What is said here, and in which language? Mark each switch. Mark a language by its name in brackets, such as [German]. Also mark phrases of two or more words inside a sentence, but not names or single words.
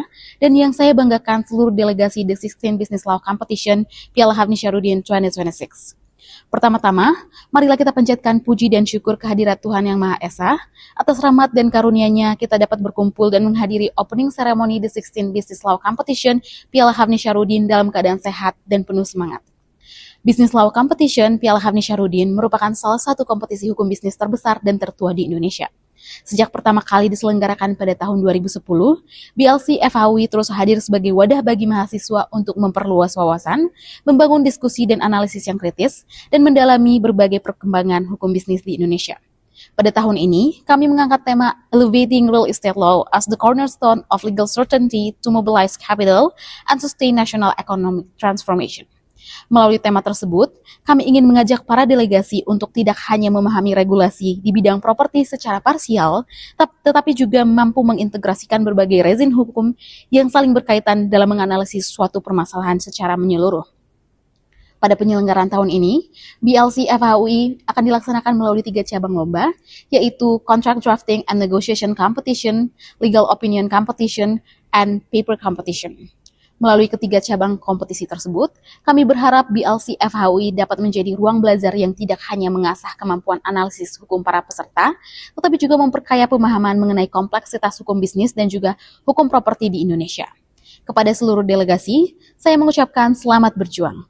[Indonesian] Dan yang saya banggakan seluruh delegasi The 16th Business Law Competition Piala Hafni Syahruddin 2026. Pertama-tama, marilah kita panjatkan puji dan syukur kehadirat Tuhan Yang Maha Esa. Atas rahmat dan karunia-Nya, kita dapat berkumpul dan menghadiri [English] opening ceremony [Indonesian] The 16 Business Law Competition Piala Hafni Syarudin dalam keadaan sehat dan penuh semangat. Business Law Competition Piala Hafni Syarudin merupakan salah satu kompetisi hukum bisnis terbesar dan tertua di Indonesia. Sejak pertama kali diselenggarakan pada tahun 2010, BLC FHUI terus hadir sebagai wadah bagi mahasiswa untuk memperluas wawasan, membangun diskusi dan analisis yang kritis, dan mendalami berbagai perkembangan hukum bisnis di Indonesia. Pada tahun ini, kami mengangkat tema [English] Elevating Real Estate Law as the Cornerstone of Legal Certainty to Mobilize Capital and Sustain National Economic Transformation. [Indonesian] Melalui tema tersebut, kami ingin mengajak para delegasi untuk tidak hanya memahami regulasi di bidang properti secara parsial, tetapi juga mampu mengintegrasikan berbagai rezim hukum yang saling berkaitan dalam menganalisis suatu permasalahan secara menyeluruh. Pada penyelenggaraan tahun ini, BLC FHUI akan dilaksanakan melalui 3 cabang lomba, yaitu Contract Drafting and Negotiation Competition, Legal Opinion Competition, and Paper Competition. Melalui ketiga cabang kompetisi tersebut, kami berharap BLC FHUI dapat menjadi ruang belajar yang tidak hanya mengasah kemampuan analisis hukum para peserta, tetapi juga memperkaya pemahaman mengenai kompleksitas hukum bisnis dan juga hukum properti di Indonesia. Kepada seluruh delegasi, saya mengucapkan selamat berjuang.